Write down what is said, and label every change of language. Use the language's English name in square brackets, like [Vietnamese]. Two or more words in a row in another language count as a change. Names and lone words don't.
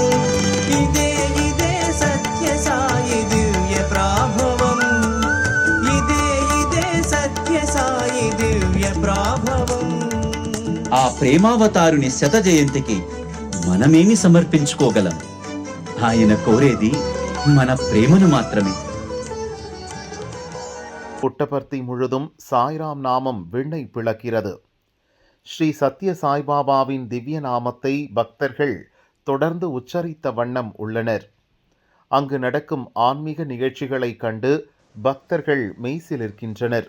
[Telugu] ఇదే ఇదే సత్య సాయి దివ్య ప్రాభవం. ఇదే ఇదే సత్య సాయి దివ్య ప్రాభవం. ఆ ప్రేమావతారుని శత జయంతికి మనమేమి సమర్పించుకోగలం? ఆయన కోరేది మన ప్రేమను మాత్రమే. [Tamil] புட்டபர்த்தி முழுதும் சாய்ராம் நாமம் விண்ணை பிளக்கிறது. ஸ்ரீ சத்ய சாய்பாபாவின் திவ்ய நாமத்தை பக்தர்கள் தொடர்ந்து உச்சரித்த வண்ணம் உள்ளனர். அங்கு நடக்கும் ஆன்மீக நிகழ்ச்சிகளை கண்டு பக்தர்கள் மெய்சிலிர்க்கின்றனர்.